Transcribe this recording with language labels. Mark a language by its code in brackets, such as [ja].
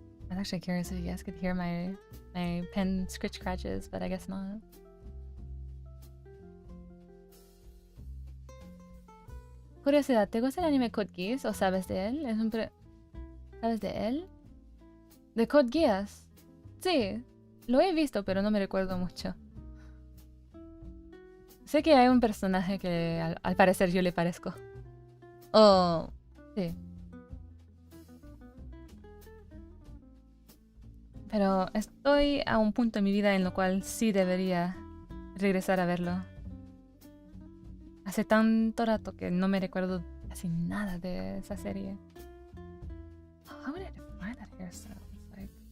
[en] I'm actually curious if you guys could hear my pen scratch scratches, but I guess not. [es] Curiosidad, ¿te gusta el anime Code Geass o sabes de él? ¿Sabes de él? ¿De Code Geass? Sí, lo he visto, pero no me recuerdo mucho. Sé que hay un personaje que al parecer yo le parezco. Oh, sí. Pero estoy a un punto en mi vida en lo cual sí debería regresar a verlo. Hace tanto rato que no me recuerdo casi nada de esa serie. [en] How would I define that hairstyle? It's like...